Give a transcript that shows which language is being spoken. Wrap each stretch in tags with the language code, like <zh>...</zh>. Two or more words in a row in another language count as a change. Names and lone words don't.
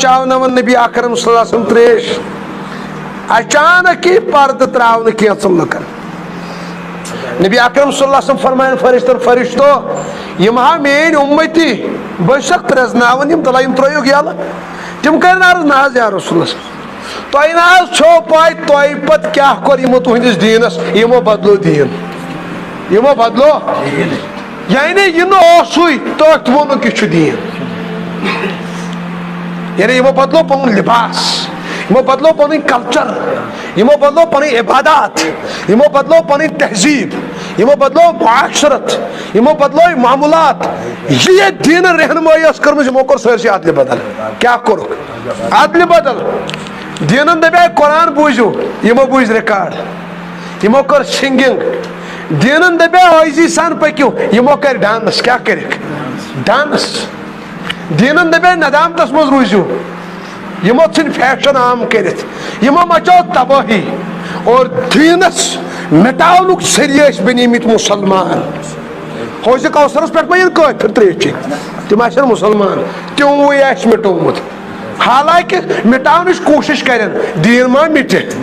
<ks>چاوناون نبی اکرم</ks> <ar>صلی اللہ علیہ وسلم</ar> <ks>تریش اچانک ہی پردٕ تراونہٕ کینٛژن لُکن نبی اکرم</ks> <ar>صلی اللہ علیہ وسلم</ar> <ks>فرماین فرشتن فرشتو یم ہا میٲنۍ امتی بہٕ چھُسکھ پرٛزناوان یم دلہ یم ترٲیِو یلہٕ تم کرن عرض نہ حظ</ks> <ar>یا رسول اللہ</ar> <ks>تۄہہِ نہ حظ چھو پاے تۄہہِ پتہٕ کیاہ کوٚر یمو تُہنٛدِس دیٖنس یمو بدلو دیٖن یمو بدلو یعنی یہ اوسُے تٔتھۍ ووٚنُکھ یہِ چھُ دیٖن یعنی یمو بدلو پنُن لباس یمو بدلو پنٕنۍ کلچر یمو بدلو پنٕنۍ عبادات یمو بدلو پنٕنۍ تہذیب یمو بدلو معاشرت یمو بدلو معمولات یہ دین رہنمائی ٲس کٔرمٕژ یمو کوٚر سٲرسٕے ادلہِ بدل کیاہ کوٚرُکھ ادلہِ بدل دیٖنن دپے قرآن بوٗزِو یمو بوٗزۍ رِکاڈ یمو کٔر سِنگنگ دیٖنن دپے ٲزی سان پٔکِو یمو کر ڈانس کیاہ کٔرِکھ ڈانس دیٖنن دپے ندامتس منٛز روٗزِو یمو ژھٕنۍ فیشن عام کٔرِتھ یمو مچو تبٲہی اور دیٖنس مٹاونُک ذٔریعہٕ ٲسۍ بنیمٕتۍ مُسلمان حوض کوثرس پٮ۪ٹھ ما یِن کٲفِر تریش چیٚنۍ تِم آسن مُسلمان تِموٕے آسہِ مٹومُت حالانکہ مٹاونٕچ کوٗشش کرن دیٖن ما مٹہِ</ks>